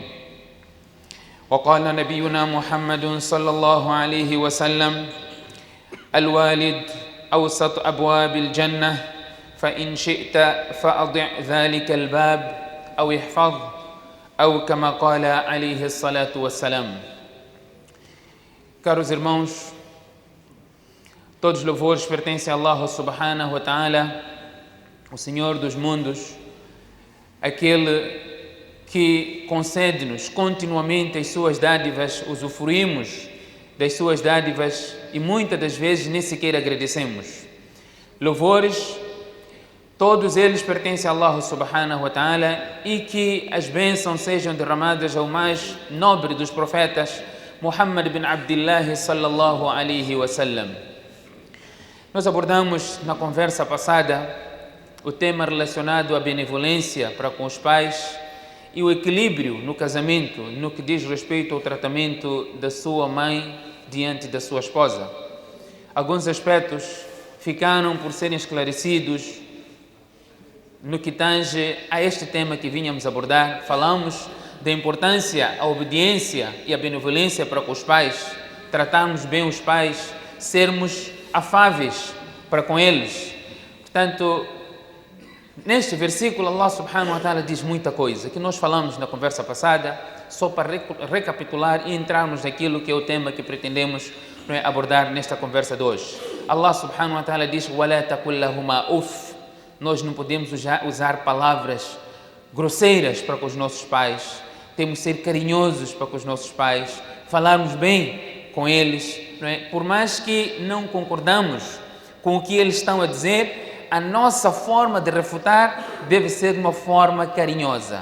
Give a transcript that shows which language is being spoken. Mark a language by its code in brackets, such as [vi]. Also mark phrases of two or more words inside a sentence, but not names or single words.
[ar] وقال نبينا محمد صلى الله عليه وسلم الوالد أوسط أبواب الجنة فإن شئت فأضع ذلك الباب أو احفظ أو كما قال عليه الصلاة والسلام. [pt] Caros irmãos, todos os louvores pertencem a Allah [ar] سبحانه وتعالى, [pt] o Senhor dos mundos, aquele que concede-nos continuamente as suas dádivas, usufruímos das suas dádivas e muitas das vezes nem sequer agradecemos. Louvores, todos eles pertencem a Allah [ar] سبحانه وتعالى [pt] e que as bênçãos sejam derramadas ao mais nobre dos profetas, [ar] محمد بن عبد الله صلى الله عليه وسلم. [pt] Nós abordamos na conversa passada o tema relacionado à benevolência para com os pais e o equilíbrio no casamento, no que diz respeito ao tratamento da sua mãe diante da sua esposa. Alguns aspectos ficaram por serem esclarecidos no que tange a este tema que vínhamos abordar. Falamos da importância, a obediência e a benevolência para com os pais, tratarmos bem os pais, sermos afáveis para com eles. Portanto, neste versículo, Allah [ar] سبحانه وتعالى [pt] diz muita coisa que nós falamos na conversa passada, só para recapitular e entrarmos naquilo que é o tema que pretendemos abordar nesta conversa de hoje. Allah [ar] سبحانه وتعالى [pt] diz [ar] وَلَا تَقُلْ لَهُمَا أُفٍّ. [pt] Nós não podemos usar palavras grosseiras para com os nossos pais, temos que ser carinhosos para com os nossos pais, falarmos bem com eles, não é? Por mais que não concordamos com o que eles estão a dizer, a nossa forma de refutar deve ser de uma forma carinhosa.